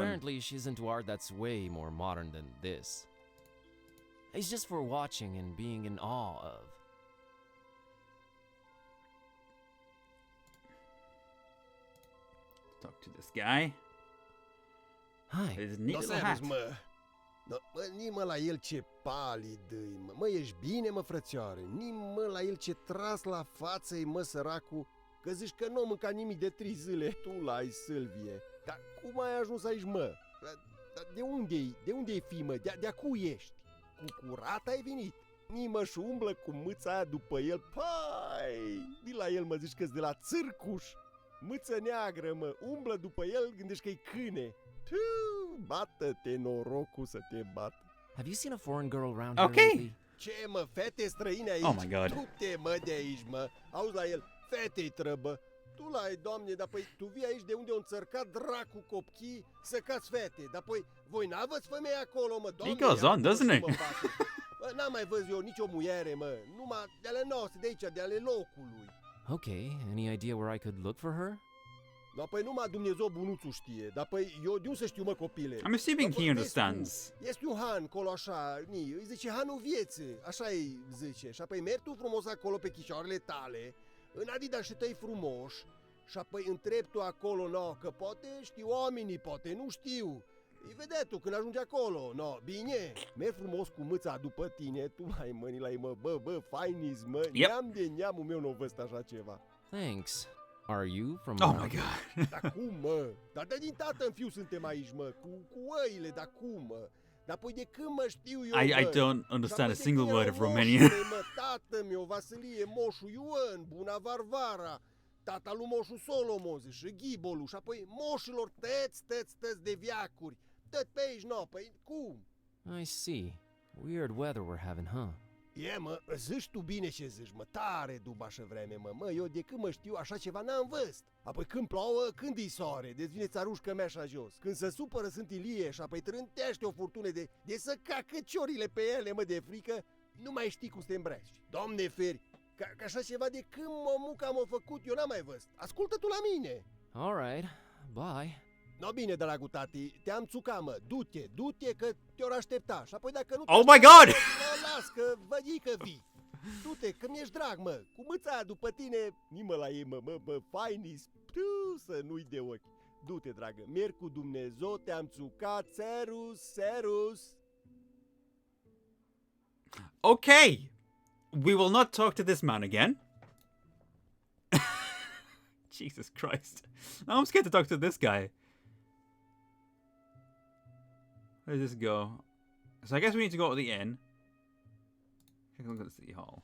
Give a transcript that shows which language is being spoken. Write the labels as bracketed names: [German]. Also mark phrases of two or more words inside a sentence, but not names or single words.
[English] Apparently, she's into art that's way more modern than this. It's just for watching and being in awe of. Talk to this guy. Hi. His neat No little [Romanian] serios, [English] hat. [Romanian] mă. No, mă, nimă la el ce palid îi, mă. Mă, ești bine, mă, frățioare? Nimă la el ce tras la față-i, mă, săracul. Că zici că nu mânca nimic de 3 zile. Tu l-ai, Sâlvie. Dar cum ai ajuns aici, mă? Dar de unde-i? De unde-i fi, mă? De-a cui ești? Cu curat ai venit? Nimă și umblă cu mâța aia după el. Pai! Vii la el, mă, zici că-s de la țârcuș. Mâță neagră, mă. Umblă după el, gândești că-i câine. Bată-te, norocul să te bată. [English] Have you seen a foreign girl around here Okay. lately? [Romanian] Ce, mă, fete străine aici? [English] Oh my God. [Romanian] Du-te, mă, de aici, mă. Auzi la el, fetei trăbă. Tu l-ai, doamne, dar păi tu vii aici de unde o înțărcat dracu copchii să cați fete. Dar păi voi n-aveți femei acolo, mă, doamne. [English] He goes on, doesn't he? [Romanian] Bă, n-am mai văzut eu nicio muiere, mă. Numai de ale noastre, de aici, de ale locului. [English] Okay, any idea where I could look for her? [Romanian] Dar păi numai Dumnezeu bunuțul știe. Dar păi eu de unde să știu, mă, copile? [English] I'm assuming he understands. [Romanian] Este un han acolo așa, îi zice hanul vieții, așa îi zice. Și apoi mergi tu frumos acolo pe chișoarele tale, în adidașii tăi frumoși, și apoi întrebi tu acolo, no, că poate știu oamenii, poate nu știu. Îi vedea tu când ajungi acolo, no, bine, mergi frumos cu mâța după tine, tu mai mâni la ei, mă, bă, fainis, mă, neam de neamul meu nu văzut așa ceva. [English] Thanks. Are you from Oh around my here? God. [Romanian] Dar cum, mă? Dar de din tată în fiu suntem aici, mă, cu oile, dar cum, mă? Dar păi de când mă știu eu, [English] I [Romanian] mă? [English] don't understand a [Romanian] Și apoi de [English] single [Romanian] când [English] word [Romanian] erau [English] of Romanian. [Romanian] moșule, mă, tată meu, Vasilie, moșul Ioan, Buna Varvara, tata lui moșul Solomon, și Ghibolu, și apoi moșilor tăți de viacuri. Tot pe aici, no, păi cum? [English] I see. Weird weather we're having, huh? [Romanian] E, mă, zici tu bine ce zici, mă, tare dubașă vreme, mă. Mă, eu de când mă știu așa ceva n-am văzut. Apoi când plouă, când îi soare, deci vine țarușcă mea așa jos. Când se supără sunt ilie și apoi trântește o furtună de să cacă ciorile pe ele, mă, de frică, nu mai știi cum să te îmbraci. Doamne feri, ca așa ceva de când m-am făcut, eu n-am mai văzut. Ascultă tu la mine. [English] All right. Bye. [Romanian] No, bine, dragul tati, te-am țucat, mă, du-te că te-or aștepta. Și apoi dacă nu te [English] Oh my God! [Romanian] las că vădii că vii. Du-te, că mi-ești drag, mă, cu mâța aia după tine, nimă la ei, mă, fainis, să nu-i de ochi. Du-te, dragă, merg cu Dumnezeu, te-am țucat, serus. [English] Okay. We will not talk to this man again. Jesus Christ. Now I'm scared to talk to this guy. Where does this go? So I guess we need to go to the inn. Take a look at the city hall.